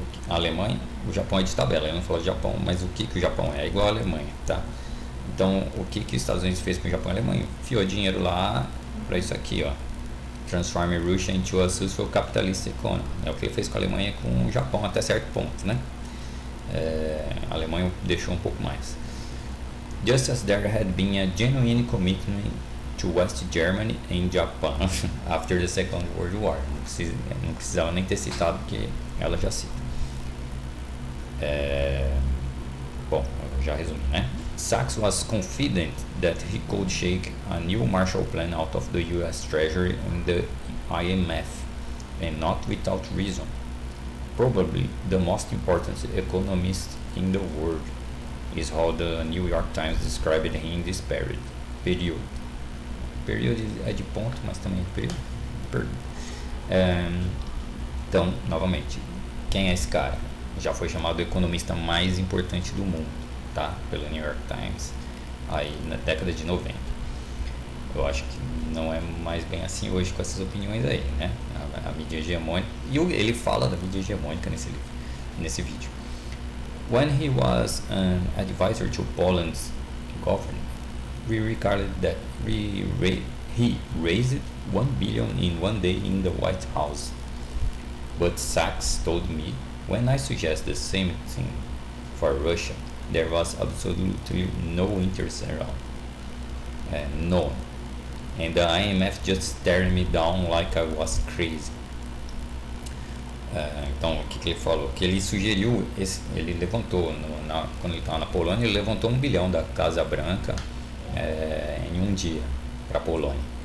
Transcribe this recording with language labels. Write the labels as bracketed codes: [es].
[pt] A Alemanha, o Japão é de tabela, eu não falo de Japão, mas o que o Japão é igual à Alemanha, tá? Então, o que os Estados Unidos fez com o Japão e a Alemanha? Enfiou dinheiro lá para isso aqui, ó. [en] Transform Russia into a useful capitalist economy. [pt] É o que ele fez com a Alemanha e com o Japão até certo ponto, né? A Alemanha deixou um pouco mais. [en] Just as there had been a genuine commitment to West Germany and Japan after the Second World War. [pt] Não precisava nem ter citado, porque ela já cita. Bom, eu já resumi, né? [en] Sachs was confident that he could shake a new Marshall Plan out of the US Treasury and the IMF, and not without reason. Probably the most important economist in the world is how the New York Times described him in this period. [pt] Período é de ponto, mas também é período. Então, novamente, quem é esse cara? Já foi chamado o economista mais importante do mundo, tá? Pelo New York Times, aí na década de 90. Eu acho que não é mais bem assim hoje com essas opiniões aí, né? A mídia hegemônica. E ele fala da mídia hegemônica nesse vídeo. [en] When he was an advisor to Poland's government, we recorded that he raised $1 billion in one day in the White House. But Sachs told me, when I suggest the same thing for Russia, there was absolutely no interest around. None. And the IMF just stared me down like I was crazy. [pt] Então, o que ele falou? Que ele sugeriu, ele levantou, quando ele estava na Polônia, ele levantou $1 bilhão da Casa Branca em um dia para a Polônia.